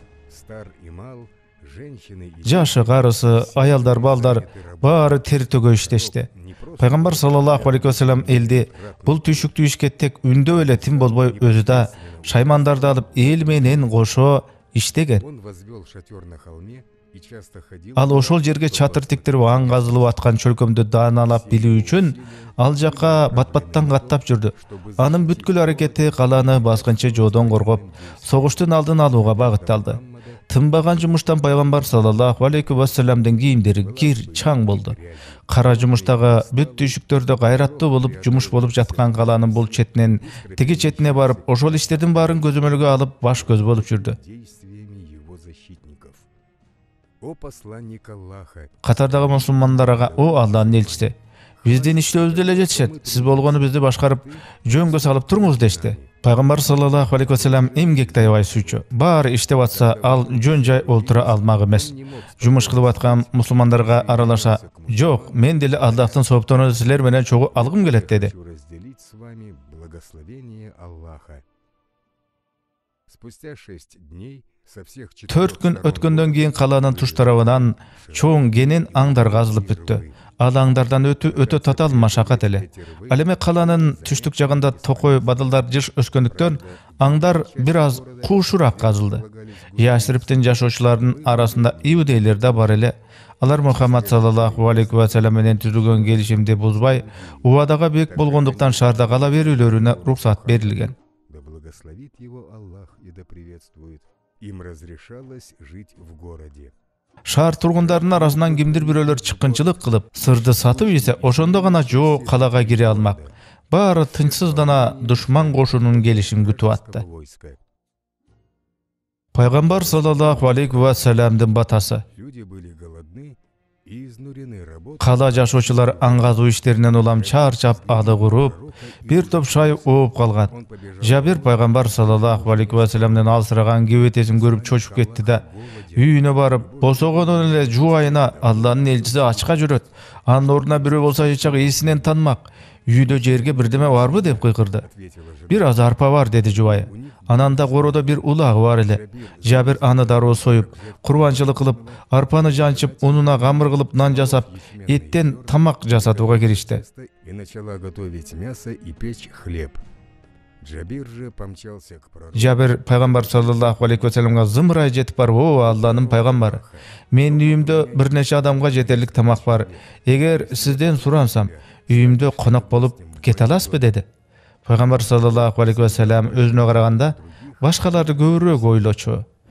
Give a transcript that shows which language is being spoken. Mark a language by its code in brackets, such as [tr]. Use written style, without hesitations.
[ru] стар и мал, женщины и [ky] Жашы, карысы, аялдар, балдар баары тер төгө иштешти. [ru] не просто [ky] Пайгамбар саллаллаху алейхи вассалам элди бул түйшүктүү ишке тек үндөп эле тим болбой өзү да шаймандарды алып эл менен кошо иштеген. [ru] он возвел шатер на холме и часто ходил. [ky] Ал ошол жерге чатыр тиктирип аң казылып аткан чөлкөмдү дааналап билүү үчүн ал жака бат-баттан каттап жүрдү. Анын бүткүл аракети калааны баскынчы жоодон коргоп, согуштун алдын алууга багытталды. Тынбаган жумуштан пайгамбар саллаллаху алейхи вассаламдын кийимдери кир, чаң болду. Кара жумуштагы бүт түйшүктөрдө гайраттуу болуп жумуш болуп жаткан калаанын бул четинен тиги четине барып, ошол иштердин баарын көзөмөлгө алып баш көз болуп жүрдү. [ru] действиями его защитников. О посланник Аллаха, [ky] Катардагы мусулмандарга: "О Алланын элчиси, биздин иштөөбүздү эле жетишет. Сиз болгону бизди башкарып, жөнгө салып туруңуз" дешти. Пайгамбар саллаллаху алейхи вассалам эмгекти аябай сүйчү. Баары иштеп атса, ал жөн жай олтура алмак эмес. Жумуш кылып аткан мусулмандарга аралаша: "Жок, мен деле Аллахтын сооптону силер менен чогуу алгым келет" деди. [ru] хочу разделить с вами благословение Аллаха. Спустя 6 дней со всех [ky] 4 күн өткөндөн кийин калаанын туш тарабынан чоң кенен аңдар казылып бүттү. Ал аңдардан өтө татаал машакат эле. Ал эми калаанын түштүк жагында токой бадалдар жыш өскөндүктөн аңдар бир аз куушураак казылды. Ясриптин жашоочуларынын арасында иудейлер да бар эле. Алар Мухаммад саллаллаху алейхи вассалам менен түзүлгөн келишимди бузбай, убадага бек болгондуктан шаарда кала берүүлөрүнө уруксат берилген. [ru] Да благословит его Аллах и да приветствует. Им разрешалось жить в городе. [ky] Шаар тургундарынын арасынан кимдир бирөөлөр чыккынчылык кылып, сырды сатып ийсе, ошондо гана жоо калага кире алмак. Баары тынчсыздана душман кошунунун келишин күтүп атты. [ru] Войско. [ky] Пайгамбар саллаллаху алейхи вассаламдын батасы. [ru] Люди были голодны и изнурены работой. [ky] Кала жашоочулар аң казуу иштеринен улам чарчап, ады куруп, бир топ шай ооп калган. [ru] Он побежал [ky] Жабир пайгамбар саллаллаху алейхи вассаламдын алсыраган кебетесин көрүп чочуп кетти да, үйүнө барып, босогондон эле жубайына: "Алланын элчиси ачка жүрөт. Анын ордуна бирөө болсо эчак ээсинен танымак. Үйдө жерге бирдеме барбы?" деп кыйкырды. [ru] ответила же. [ky] "Бир аз арпа бар" деди жубайы. Анан да коодо бир улагы бар эле. Жабир аны дароо союп, курбанчылык кылып, арпаны жанчып, унуна камыр кылып нан жасап, эттен тамак жасатууга киришти. [ru] И начала готовить мясо и печь хлеб. Джабир же помчался к пророку. [ky] Жабир пайгамбар саллаллаху алейхи вассаламга зымырай жетип барып: "О Алланын пайгамбары, менин үйүмдө бир нече адамга жетерлик тамак бар. Эгер сизден сурансам, үйүмдө конок болуп кете аласызбы?" деди. Пайгамбар саллаллаху алейхи вассалам өзүнө караганда башкаларды көбүрөөк ойлочу.